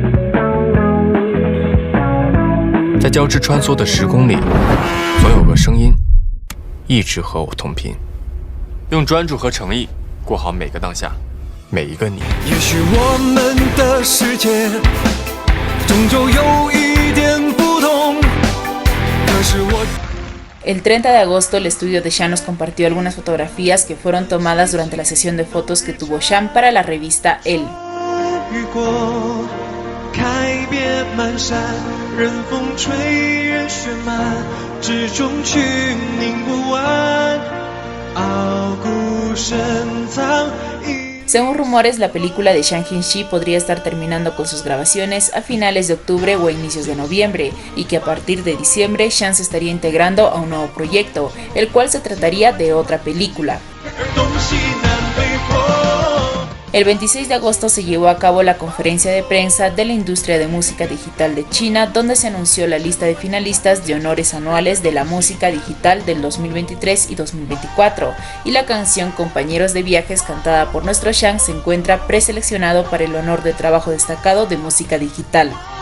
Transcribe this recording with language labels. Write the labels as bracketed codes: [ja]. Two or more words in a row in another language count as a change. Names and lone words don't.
[zh] 在交织穿梭的时空里，总有个声音一直和我同频。用专注和诚意过好每个当下，每一个你。也许我们的世界终究有一点不同，可是我。 [es] El 30 de agosto, el estudio de Shan nos compartió algunas fotografías que fueron tomadas durante la sesión de fotos que tuvo Shan para la revista Elle. [zh] 雨过，开遍满山，任风吹，任雪漫，之中去凝不完，傲骨深藏。 [es] Según rumores, la película de Shang Hin-chi podría estar terminando con sus grabaciones a finales de octubre o a inicios de noviembre, y que a partir de diciembre Shang se estaría integrando a un nuevo proyecto, el cual se trataría de otra película. El 26 de agosto se llevó a cabo la conferencia de prensa de la industria de música digital de China, donde se anunció la lista de finalistas de honores anuales de la música digital del 2023 y 2024, y la canción Compañeros de Viajes cantada por nuestro Shang se encuentra preseleccionado para el honor de trabajo destacado de música digital.